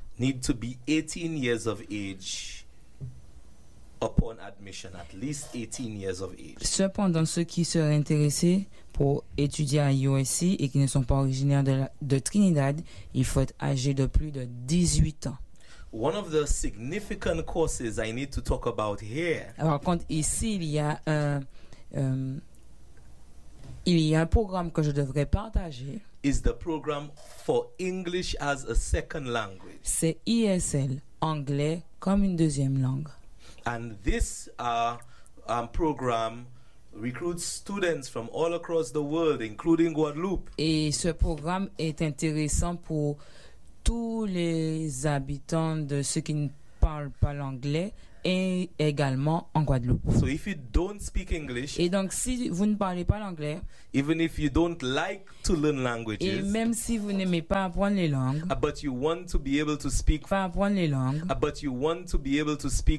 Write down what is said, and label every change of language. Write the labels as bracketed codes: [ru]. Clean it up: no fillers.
[en] need to be 18 years of age upon admission, at least 18 years of age. [fr] Cependant, ceux qui seraient intéressés pour étudier à USC et qui ne sont pas originaires de Trinidad, il faut être âgé de plus de 18 ans. [en] One of the significant courses I need to talk about here. [fr] Alors, contre, ici, il y a un programme que je devrais partager. [en] Is the program for English as a second language. [fr] C'est ESL, anglais comme une deuxième langue. [en] And this program recruits students from all across the world, including Guadeloupe. [fr] Et ce programme est intéressant pour tous les habitants de ceux qui ne parlent pas l'anglais et également en Guadeloupe. [en] So if you don't speak English, [fr] et donc si vous ne parlez pas l'anglais, [en] even if you don't like to learn languages, [fr] et même si vous n'aimez pas apprendre les langues, [en] but you want to be able to speak, [fr] pas apprendre les langues, [en] but you want to be able to speak